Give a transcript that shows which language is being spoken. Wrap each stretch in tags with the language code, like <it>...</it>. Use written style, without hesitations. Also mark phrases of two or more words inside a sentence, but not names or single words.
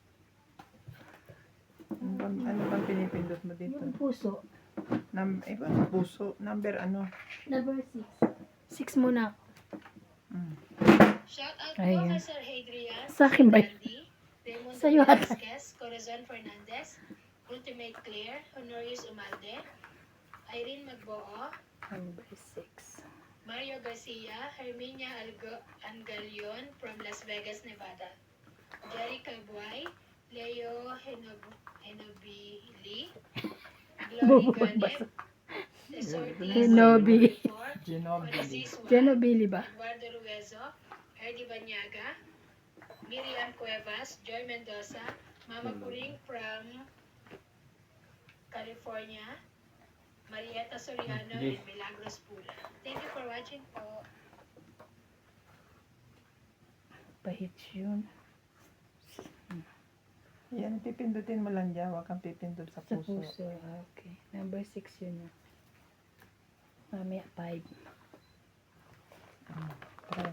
<tl>Ano bang pinipindot mo dito? Yung puso. Iba, puso. Number ano? Number 6. 6 muna. Mm.</tl> <en>Shout out</en> <tl>Ayun. Professor Hadrian, Sa akin ba yun? Dandy, Raymond Sa'yo ata. Velasquez, Corazon Fernandez, Ultimate Claire, Honorius Umalde, Irene Magboo, Number 6. Mario Garcia, Herminia Angalion from Las Vegas, Nevada, Jerry Calbuay, Leo Henobili, Glory Bubog ba? Ganep, Tesorti Henobi. Ginobili. Francis Juan, Genobili ba? Eduardo Ruezo, Erdi Banyaga, Miriam Cuevas, Joy Mendoza, Mama Puring from California, Marietta Soriano, Yes. and Milagros Pula.</tl> <en>Thank you for watching po.</en> <tl>Pahit yun. Yan, pipindutin mo lang dyan. Huwag kang pipindut sa Sa puso. puso. Okay. Number 6 yun na. Mamaya 5. Tres.</tl>